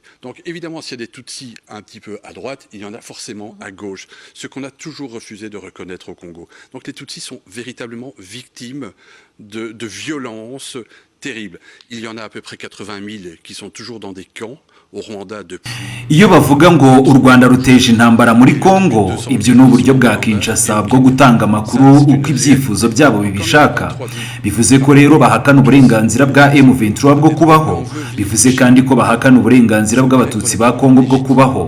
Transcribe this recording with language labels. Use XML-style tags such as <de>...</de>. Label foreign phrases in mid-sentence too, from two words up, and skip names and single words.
<fr>Donc évidemment, s'il y a des Tutsis un petit peu à droite, il y en a forcément à gauche, ce qu'on a toujours refusé de reconnaître au Congo. Donc les Tutsis sont véritablement victimes de violences terribles. Il y en a à peu près 80 000 qui sont toujours dans des camps au Rwanda depuis.</fr> <rw>Iyo bavuga ngo u Rwanda ruteje intambara muri Kongo, ibyo ni uburyo bwa Kinshasa bwo gutanga amakuru uko ibyifuzo byabo bibishaka. Bivuze ko rero bahakana uburenganzira bwa M23 bwo kubaho. Bivuze kandi ko bahakana uburenganzira bw'abatutsi ba Kongo bwo kubaho.</rw>